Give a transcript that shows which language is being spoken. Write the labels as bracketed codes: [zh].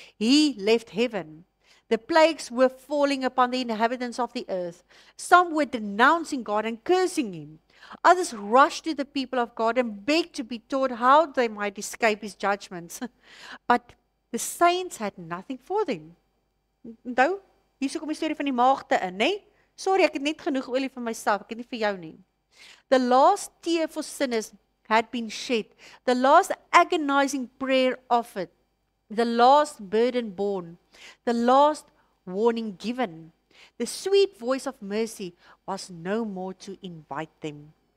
[en] He left heaven. The plagues were falling upon the inhabitants of the earth. Some were denouncing God and cursing him. Others rushed to the people of God and begged to be taught how they might escape his judgments. But the saints had nothing for them. [af] Onthou, hier kom die storie van die maagde in, né? Sorry, ek het net genoeg olie vir myself, ek het nie vir jou nie. [en] The last tear for sinners had been shed. The last agonizing prayer offered. The last burden borne. The last warning given. The sweet voice of mercy was no more to invite them.